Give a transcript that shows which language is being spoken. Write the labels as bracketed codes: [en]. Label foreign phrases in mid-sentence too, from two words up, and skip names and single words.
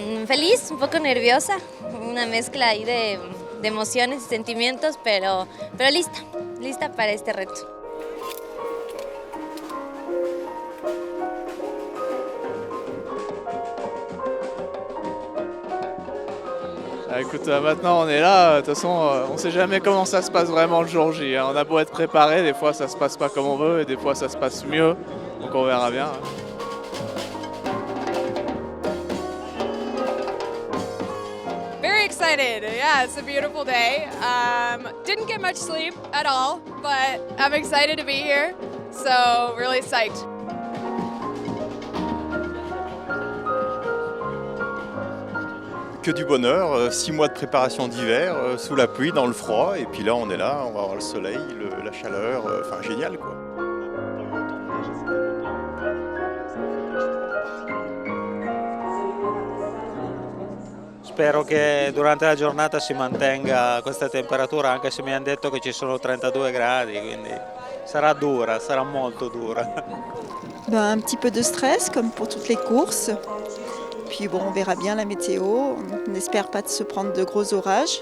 [es] Feliz, un poco nerviosa, una mezcla ahí de emociones y sentimientos, pero lista para este reto. [fr] Écoute, maintenant on est là, de toute façon on sait jamais comment ça se passe vraiment le jour J. On a beau être préparé, des fois ça se passe pas comme on veut et des fois ça se passe mieux, donc on verra bien. [en] Very excited. Yeah, it's a beautiful day. Didn't get much sleep at all, but I'm excited to be here. So really psyched. [fr] Que du bonheur, 6 mois de préparation d'hiver, sous la pluie, dans le froid, et puis là on est là, on va avoir le soleil, la chaleur, enfin génial quoi. [it] Spero che durante la giornata si mantenga questa temperatura, anche se mi hanno detto che ci sono 32 gradi, quindi sarà dura, sarà molto dura. [fr] Un petit peu de stress comme pour toutes les courses. Puis bon, on verra bien la météo. On n'espère pas de se prendre de gros orages.